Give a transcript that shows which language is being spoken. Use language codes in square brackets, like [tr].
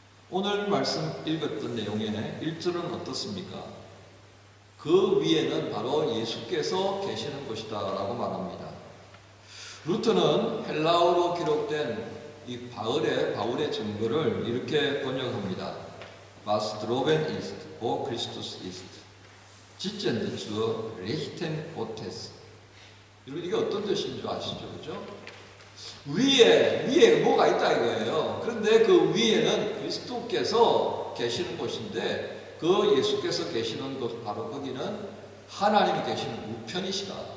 [ko] 오늘 말씀 읽었던 내용의 1절은 어떻습니까? 그 위에는 바로 예수께서 계시는 것이다 라고 말합니다. 루터는 헬라어로 기록된 이 바울의 증거를 이렇게 번역합니다. [de] Was droben ist, wo Christus ist, sitzend zur Rechten Gottes. [ko] 여러분 이게 어떤 뜻인 줄 아시죠? 그죠? 위에 뭐가 있다 이거예요. 그런데 그 위에는 그리스도께서 계시는 곳인데 그 예수께서 계시는 곳 바로 거기는 하나님이 계시는 우편이시다.